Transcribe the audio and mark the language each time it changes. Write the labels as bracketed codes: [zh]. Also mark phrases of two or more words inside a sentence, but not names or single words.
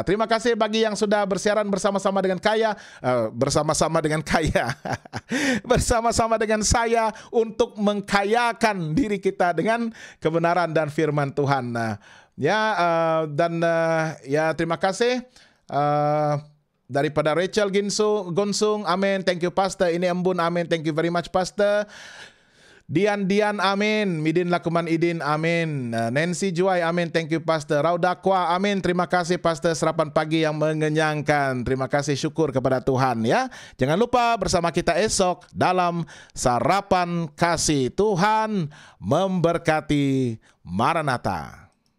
[ms] Terima kasih bagi yang sudah bersiaran bersama-sama dengan bersama-sama dengan saya untuk mengkayakan diri kita dengan kebenaran dan firman Tuhan. Terima kasih daripada Rachel Gonsung, amin. [en] Thank you Pastor. [ms] Ini embun, amin. [en] Thank you very much Pastor. [ms] Dian, amin. Midin Lakuman Idin, amin. Nancy Juai, amin. [en] Thank you, Pastor. [ms] Raudakwa, amin. Terima kasih, Pastor. Sarapan pagi yang mengenyangkan. Terima kasih, syukur kepada Tuhan ya. Jangan lupa bersama kita esok dalam Sarapan Kasih. Tuhan memberkati. Maranatha.